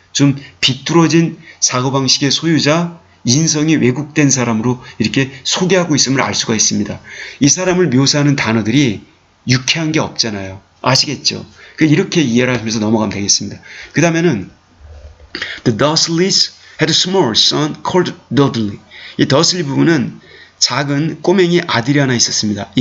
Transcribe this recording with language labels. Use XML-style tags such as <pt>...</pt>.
<ko>좀 비뚤어진 사고방식의 소유자, 인성이 왜곡된 사람으로 이렇게 소개하고 있음을 알 수가 있습니다. 이 사람을 묘사하는 단어들이 유쾌한 게 없잖아요. 아시겠죠? 이렇게 이해를 하면서 넘어가면 되겠습니다. 그 다음에는</ko> <en>The Dursleys had a small son called Dudley.</en> <ko>이 더슬리 부부는 작은 꼬맹이 아들이 하나 있었습니다.</ko>